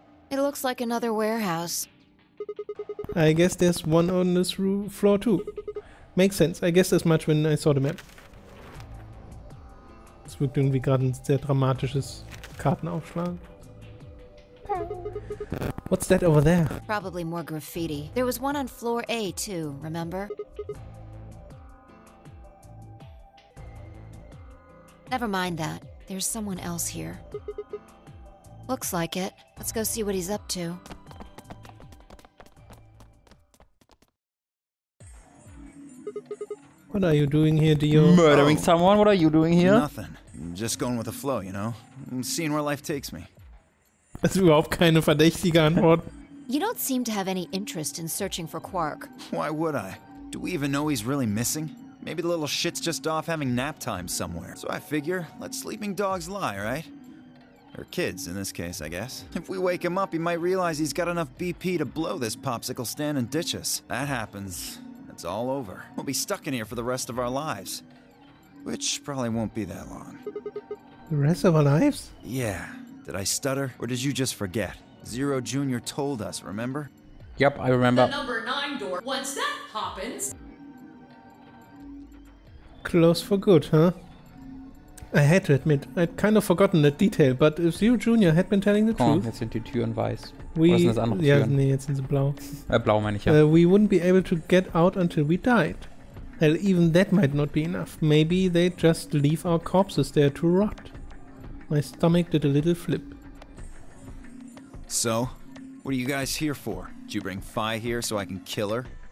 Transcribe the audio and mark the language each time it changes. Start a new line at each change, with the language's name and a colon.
English: It looks like another warehouse. I guess there's one on this floor too. Makes sense. I guess as much when I saw the map.
German: Das wirkt irgendwie gerade ein sehr dramatisches Kartenaufschlag.
English: What's that over there? Probably more graffiti. There was one on floor A too, remember? Never mind that. There's someone else here. Looks like it. Let's go see what he's up to. What are you doing here, Dio? Murdering someone? What are you doing here? Nothing. Just going with the flow, you know? Seeing where life takes me.
German: Das ist überhaupt keine verdächtige Antwort.
English: You don't seem to have any interest in searching for Quark. Why would I? Do we even know he's really missing? Maybe the little shit's just off having nap time somewhere. So I figure, let sleeping dogs lie, right? Or kids, in this case, I guess. If we wake him up, he might realize he's got enough BP to blow this popsicle stand and ditch us. That happens, it's all over. We'll be stuck in here for the rest of our lives. Which probably won't be that long. The rest of our lives? Yeah. Did I stutter? Or did you just forget? Zero Jr. told us, remember? Yep, I remember. The number 9 door. Once that happens... Close for good, huh? I had to admit, I'd kind of forgotten that detail, but if Zero Jr. had been telling the truth...
German: Jetzt sind die Türen weiß.
English: We,
German: Oder sind das andere Türen? Nee, jetzt sind sie blau. Blau meine ich, ja.
English: We wouldn't be able to get out until we died. Hell, even that might not be enough. Maybe they'd just leave our corpses there to rot. My stomach did a little flip. So, what are you guys here for? Did you bring Fi here so I can kill her?